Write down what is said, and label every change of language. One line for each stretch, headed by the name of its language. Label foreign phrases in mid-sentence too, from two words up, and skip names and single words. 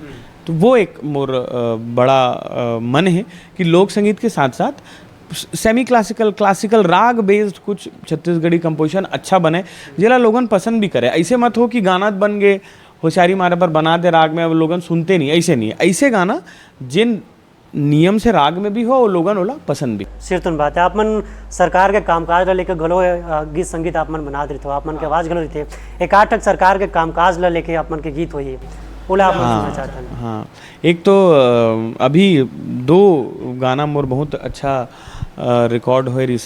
Chhattisgarhi: तो वो एक मोर बड़ा मन है कि लोक संगीत के साथ साथ
English: semi classical, classical
Chhattisgarhi: राग बेस्ड कुछ छत्तीसगढ़ी कंपोजिशन अच्छा बने, जिला लोगन पसंद भी करे। ऐसे मत हो कि गाना बन गए होशियारी मारे पर बना दे राग में, अब लोगन सुनते नहीं, ऐसे नहीं है। ऐसे गाना जिन नियम से राग में भी हो और लोगन ओला पसंद भी। सिर तुम बात है, आप मन सरकार के कामकाज ला लेके घलो गीत संगीत आप मन बना देते हो, आप मन के आवाज़ घलो रहते, एक आठ तक सरकार के कामकाज ला लेके आप मन के गीत होइए, ओला आप मन सुनना चाहते हैं। हाँ, एक तो अभी 2 गाना मोर बहुत अच्छा रिकॉर्ड हुए रिसे।